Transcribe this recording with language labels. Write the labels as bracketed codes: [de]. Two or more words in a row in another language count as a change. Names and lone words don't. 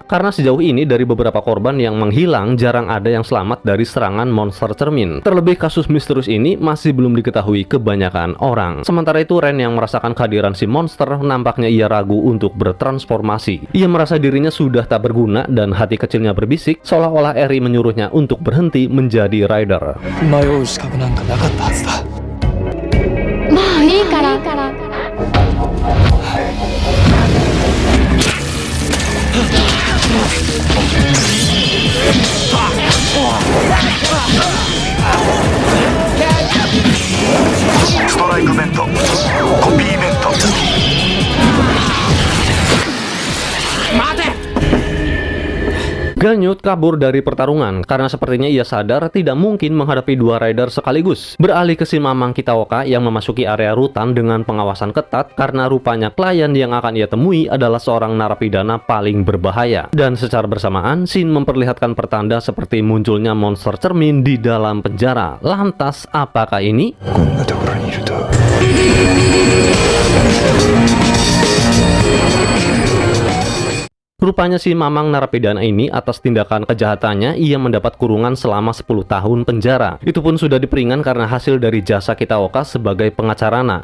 [id] Karena sejauh ini dari beberapa korban yang menghilang, jarang ada yang selamat dari serangan monster cermin. Terlebih kasus misterius ini masih belum diketahui kebanyakan orang. Sementara itu Ren yang merasakan kehadiran si monster, nampaknya ia ragu untuk bertransformasi. Ia merasa dirinya sudah tak berguna dan hati kecilnya berbisik seolah-olah Eri menyuruhnya untuk berhenti menjadi rider. [ja] 迷う資格なんかなかったはずだ。まあいいから。ストライクベント、コピーベント。 [id] Gelnut kabur dari pertarungan karena sepertinya ia sadar tidak mungkin menghadapi dua rider sekaligus. Beralih ke si Mamang Kitaoka yang memasuki area rutan dengan pengawasan ketat karena rupanya klien yang akan ia temui adalah seorang narapidana paling berbahaya. Dan secara bersamaan, Shin memperlihatkan pertanda seperti munculnya monster cermin di dalam penjara. Lantas, apakah ini? [ja] こんなところにいると。 [id] Rupanya si Mamang narapidana ini atas tindakan kejahatannya ia mendapat kurungan selama 10 tahun penjara. Itu pun sudah diperingan karena hasil dari jasa Kitaoka sebagai pengacarana.